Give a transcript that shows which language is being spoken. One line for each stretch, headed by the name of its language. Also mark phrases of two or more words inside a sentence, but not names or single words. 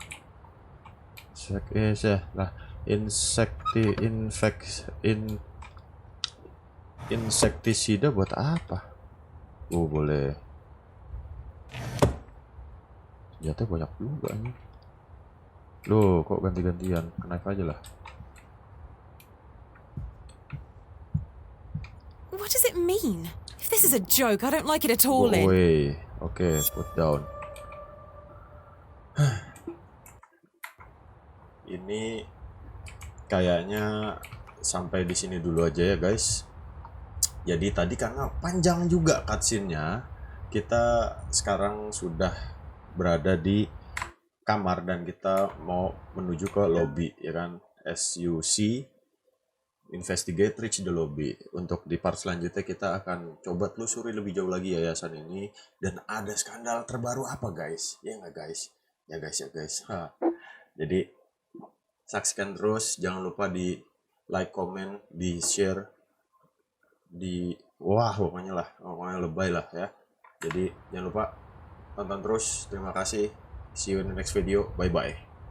Indonesian: Insektisida buat apa? Boleh. Senjata banyak juga nih. Loh, kok ganti-gantian? Knife aja lah.
English: What does it mean? If this is a joke, I don't like it at all, Go Lynn. away. Oke, put down.
Indonesian: Ini kayaknya sampai di sini dulu aja ya, guys. Jadi tadi karena panjang juga cutscene-nya, kita sekarang sudah berada di kamar dan kita mau menuju ke lobby, ya kan?
English: As you see, investigate, reach the lobby.
Indonesian: Untuk di part selanjutnya kita akan coba telusuri lebih jauh lagi yayasan ini, dan ada skandal terbaru apa, guys? Ya nggak, guys? Ya guys. Jadi saksikan terus, jangan lupa di like, comment, di share, pokoknya lebay lah ya. Jadi jangan lupa tonton terus. Terima kasih.
English: See you in the next video. Bye bye.